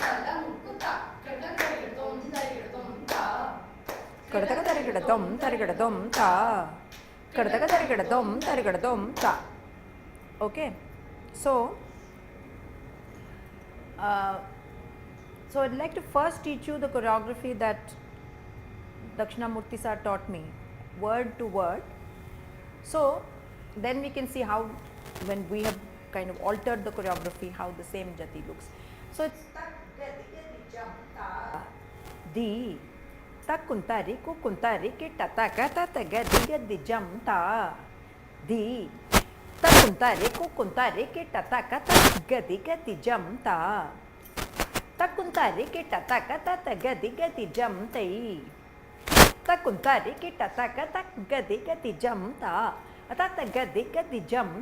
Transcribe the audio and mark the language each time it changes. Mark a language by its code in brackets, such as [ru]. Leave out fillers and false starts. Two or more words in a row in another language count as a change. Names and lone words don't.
[en] kadakadakadum targadum ta kadakadakadum targadum ta. Okay, so I'd like to first teach you the choreography that Dakshinamurthy sir taught me, word to word. So then we can see how, when we have kind of altered the choreography, how the same jati looks. So it's di takuntari kukuntari kitataka tatagadi jam ta di takuntari kukuntari kitataka tatagadi jam ta takuntari kitataka tatagadi jam tai takuntari kitataka tatagadi jam ta tatagadi jam